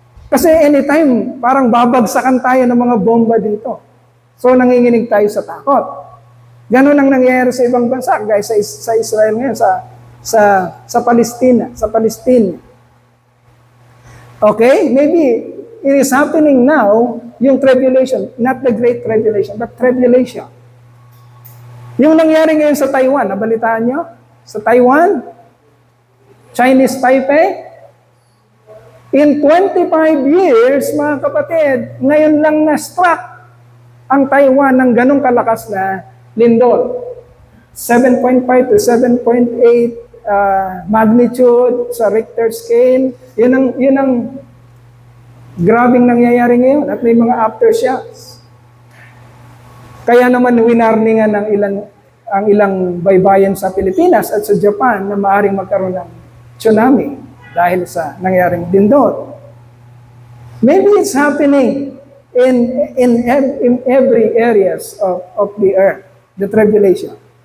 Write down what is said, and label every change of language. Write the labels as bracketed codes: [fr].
[tl] Kasi anytime, parang babagsakan tayo ng mga bomba dito. So nanginginig tayo sa takot. Ganon ang nangyayari sa ibang bansa, guys, sa Israel ngayon, sa Palestina, Okay? [en] Maybe it is happening now, yung tribulation, not the great tribulation, but tribulation. [tl] Yung nangyari ngayon sa Taiwan, nabalitaan nyo? Sa Taiwan, Chinese Taipei, [en] in 25 years, [tl] mga kapatid, ngayon lang na-struck ang Taiwan ng ganong kalakas na lindol. 7.5 to 7.8 [en] magnitude sa Richter scale. [tl] Yun ang grabing nangyayari ngayon at may mga aftershocks. Kaya naman winarningan ang ilang baybayin sa Pilipinas at sa Japan na maaring magkaroon ng tsunami dahil sa nangyaring dindot. [en] Maybe it's happening in every areas of the earth, the tribulation.